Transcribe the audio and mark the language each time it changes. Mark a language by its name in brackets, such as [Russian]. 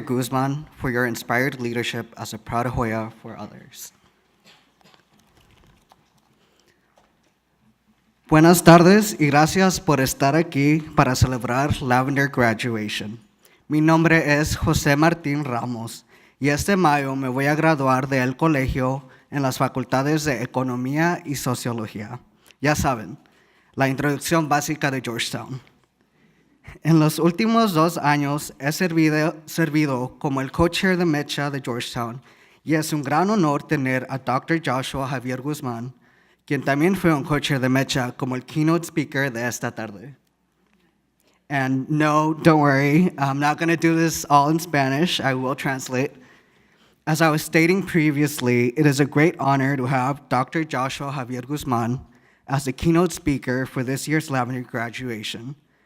[English] Guzman, for your inspired leadership as a proud Hoya for others. [Spanish] Buenas tardes y gracias por estar aquí para celebrar Lavender Graduation. Mi nombre es José Martín Ramos y este mayo me voy a graduar del colegio en las facultades de Economía y Sociología. Ya saben, la introducción básica de Georgetown. En los últimos 2 años he servido como el co-chair de Mecha de Georgetown y es un gran honor tener a Dr. Joshua Javier Guzmán, quien también fue un co-chair de Mecha como el keynote speaker de esta tarde. [English] And no, don't worry, I'm not going to do this all in Spanish. I will translate. As I was stating previously, it is a great honor to have Dr. Joshua Javier Guzmán as the keynote speaker for this year's Lavender Graduation.